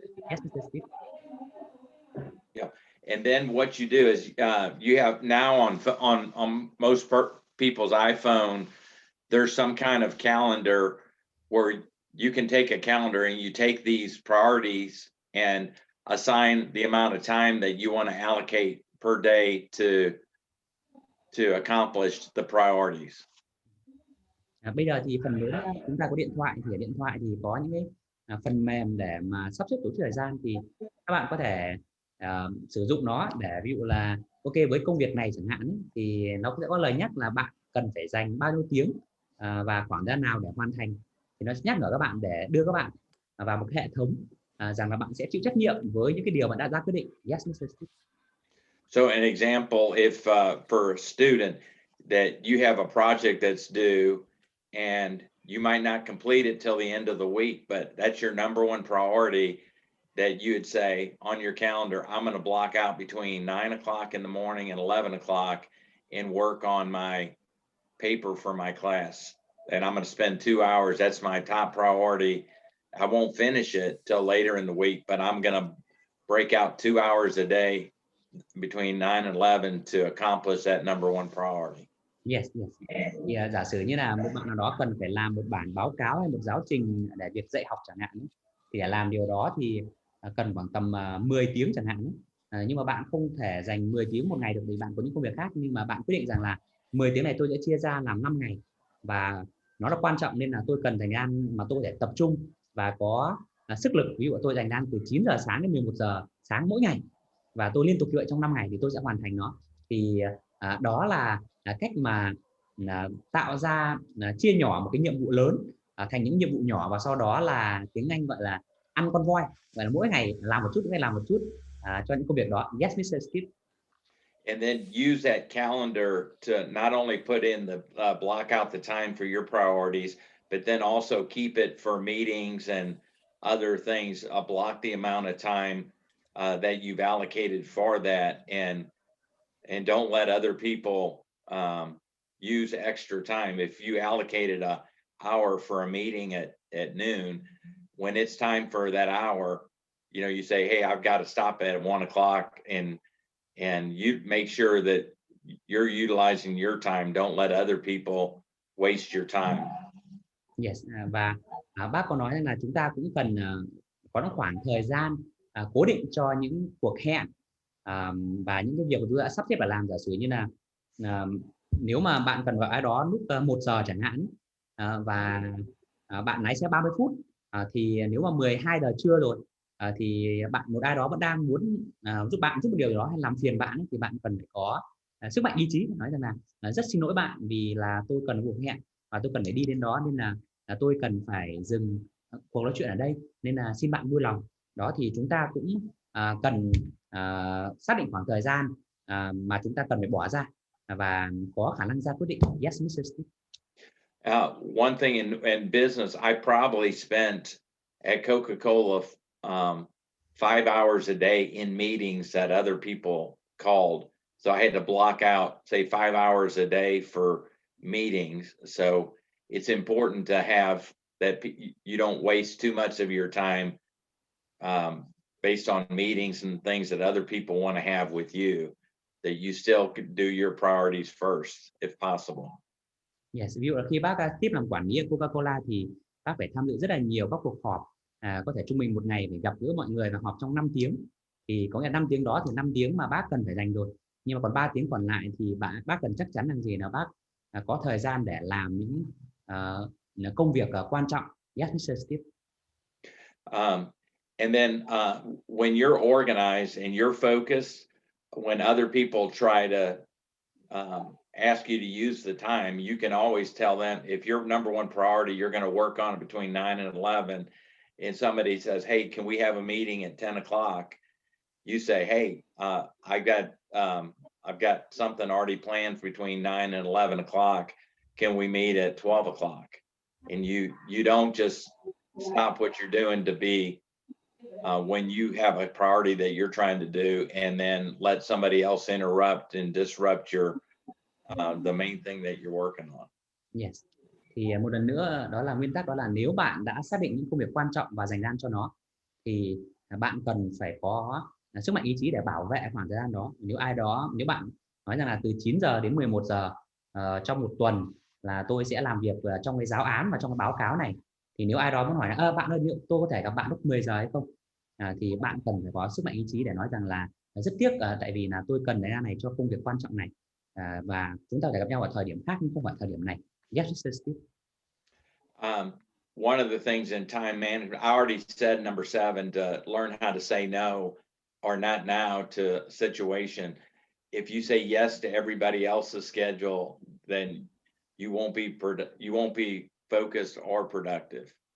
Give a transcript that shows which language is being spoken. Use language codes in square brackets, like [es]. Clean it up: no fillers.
[en] Yes, Mr. Steve. Yeah. And then what you do is you have now on most people's iPhone, there's some kind of calendar where you can take a calendar and you take these priorities and assign the amount of time that you want to allocate per day to accomplish the priorities. [vi] Bây giờ thì phần lớn chúng ta có điện thoại, thì ở điện thoại thì có những cái phần mềm để mà sắp xếp tổ chức thời gian, thì các bạn có thể sử dụng nó để ví dụ là ok, với công việc này chẳng hạn thì nó sẽ có lời nhắc là bạn cần phải dành bao nhiêu tiếng và khoảng thời gian nào để hoàn thành, thì nó sẽ nhắc nhở các bạn để đưa các bạn vào một hệ thống rằng là bạn sẽ chịu trách nhiệm với những cái điều bạn đã ra quyết định. [en] Yes, Mr. Steve. So an example, if for a student that you have a project that's due and you might not complete it till the end of the week, but that's your number one priority, that you would say on your calendar, I'm going to block out between 9 o'clock in the morning and 11 o'clock and work on my paper for my class. And I'm going to spend 2 hours. That's my top priority. I won't finish it till later in the week, but I'm going to break out 2 hours a day between 9 and 11 to accomplish that number one priority. Yes, yes. [vi] Thì giả sử như là một bạn nào đó cần phải làm một bản báo cáo hay một giáo trình để việc dạy học chẳng hạn, thì để làm điều đó thì cần khoảng tầm 10 tiếng chẳng hạn. Nhưng mà bạn không thể dành 10 tiếng một ngày được vì bạn có những công việc khác, nhưng mà bạn quyết định rằng là 10 tiếng này tôi sẽ chia ra làm 5 ngày và nó là quan trọng nên là tôi cần thời gian mà tôi có thể tập trung và có sức lực. Ví dụ tôi dành ra từ 9 giờ sáng đến 11 giờ sáng mỗi ngày và tôi liên tục như vậy trong 5 ngày thì tôi sẽ hoàn thành nó. Thì đó là cách mà tạo ra chia nhỏ một cái nhiệm vụ lớn thành những nhiệm vụ nhỏ, và sau đó là tiếng Anh gọi là ăn con voi, gọi là mỗi ngày làm một chút, mỗi ngày làm một chút cho những công việc đó. [en] Yes, Mr. Steve. And then use that calendar to not only put in the block out the time for your priorities, but then also keep it for meetings and other things. Block the amount of time that you've allocated for that, and don't let other people use extra time. If you allocated an hour for a meeting at noon, when it's time for that hour, you know, you say, hey, I've got to stop at 1 o'clock, and you make sure that you're utilizing your time. Don't let other people waste your time. [vi] Yes, và bác có nói là chúng ta cũng cần có một khoảng thời gian cố định cho những cuộc hẹn và những cái việc mà chúng ta đã sắp xếp và làm. Giả sử như là nếu mà bạn cần gọi ai đó lúc 1 giờ chẳng hạn, và bạn lái xe 30 phút, thì nếu mà 12 giờ trưa rồi, thì một ai đó vẫn đang muốn giúp bạn giúp một điều gì đó hay làm phiền bạn, thì bạn cần phải có sức mạnh ý chí để nói rằng là rất xin lỗi bạn vì là tôi cần cuộc hẹn và tôi cần phải đi đến đó, nên là tôi cần phải dừng cuộc nói chuyện ở đây, nên là xin bạn vui lòng. Đó thì chúng ta cũng cần xác định khoảng thời gian mà chúng ta cần phải bỏ ra và có khả năng ra quyết định. [en] Yes, Mr. Steve. One thing in business, I probably spent at Coca-Cola 5 hours a day in meetings that other people called. So I had to block out, say, 5 hours a day for meetings. So it's important to have that you don't waste too much of your time based on meetings and things that other people want to have with you, that you still could do your priorities first, if possible. [vi] Yes, ví dụ là khi bác Steve làm quản lý ở Coca-Cola thì bác phải tham dự rất là nhiều các cuộc họp, có thể trung bình một ngày phải gặp gỡ mọi người và họp trong 5 tiếng. Thì có nghĩa là 5 tiếng đó thì 5 tiếng mà bác cần phải dành rồi. Nhưng mà còn 3 tiếng còn lại thì bác cần chắc chắn rằng gì là bác có thời gian để làm những công việc quan trọng. [en] Yes, Mr. Steve. And then when you're organized and you're focused, when other people try to ask you to use the time, you can always tell them, if your number one priority, you're going to work on it between 9 and 11, and somebody says, hey, can we have a meeting at 10 o'clock? You say, hey, I've got something already planned between 9 and 11 o'clock. Can we meet at 12 o'clock? And you don't just stop what you're doing to be when you have a priority that you're trying to do, and then let somebody else interrupt and disrupt your the main thing that you're working on. Yes. [vi] Thì một lần nữa đó là nguyên tắc, đó là nếu bạn đã xác định những công việc quan trọng và dành ra cho nó, thì bạn cần phải có sức mạnh ý chí để bảo vệ khoảng thời gian đó. Nếu bạn nói rằng là từ 9 giờ đến 11 giờ trong một tuần là tôi sẽ làm việc trong cái giáo án và trong cái báo cáo này, thì nếu ai đó muốn hỏi là bạn ơi, tôi có thể gặp bạn lúc 10 giờ hay không, thì bạn cần phải có sức mạnh ý chí để nói rằng là rất tiếc, tại vì là tôi cần thời gian này cho công việc quan trọng này, và chúng ta phải gặp nhau ở thời điểm khác nhưng không phải thời điểm này. [en] Yes, Mr. Steve. One of the things in time management, I already said number 7, to learn how to say no or not now to a situation. If you say yes to everybody else's schedule, then you won't be focused or productive.